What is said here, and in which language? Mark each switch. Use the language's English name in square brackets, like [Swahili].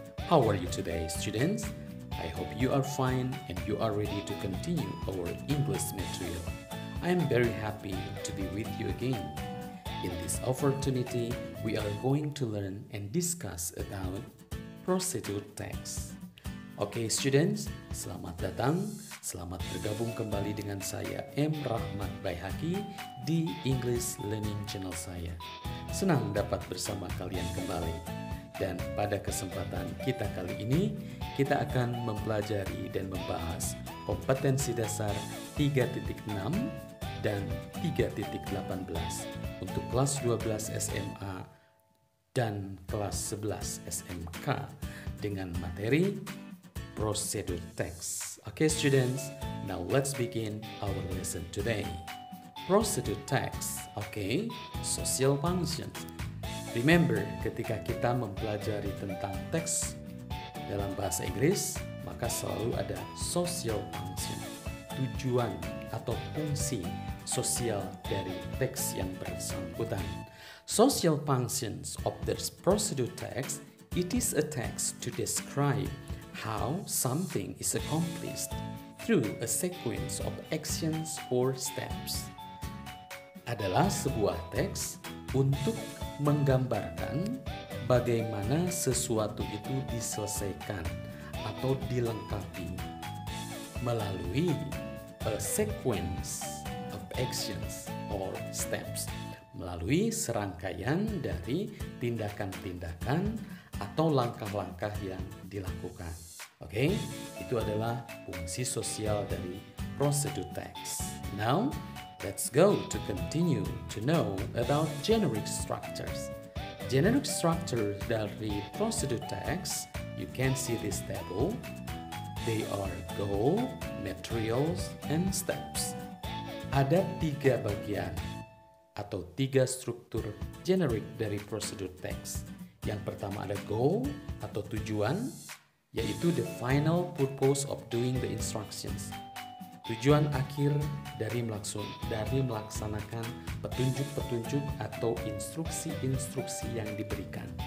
[English] How are you today, students? I hope you are fine and you are ready to continue our English material. I am very happy to be with you again. In this opportunity, we are going to learn and discuss about procedural text. [Indonesian] Oke, students, selamat datang, selamat bergabung kembali dengan saya M. Rahmat Baihaqi di English Learning Channel saya. Senang dapat bersama kalian kembali. Dan pada kesempatan kita kali ini, kita akan mempelajari dan membahas kompetensi dasar 3.6 dan 3.18 untuk kelas 12 SMA dan kelas 11 SMK dengan materi prosedur text. [English] Okay, students, now let's begin our lesson today. Prosedur text, okay, social functions. [Indonesian] Remember, ketika kita mempelajari tentang teks dalam bahasa Inggris, maka selalu ada social function, tujuan atau fungsi sosial dari teks yang bersangkutan. [English] Social functions of the procedur text, it is a text to describe how something is accomplished through a sequence of actions or steps. [Indonesian] Adalah sebuah teks untuk menggambarkan bagaimana sesuatu itu diselesaikan atau dilengkapi melalui [English] a sequence of actions or steps, [Indonesian] melalui serangkaian dari tindakan-tindakan atau langkah-langkah yang dilakukan. Oke, itu adalah fungsi sosial dari prosedur text. [English] Now, let's go to continue to know about generic structures. Generic structure [Indonesian] dari [English] prosedur text, you can see this table. They are goal, materials, and steps. [Indonesian] Ada 3 bagian atau 3 struktur generik dari prosedur text. Yang pertama ada goal atau tujuan, yaitu [English] the final purpose of doing the instructions. [Indonesian] Tujuan akhir dari melaksanakan petunjuk-petunjuk atau instruksi-instruksi yang diberikan.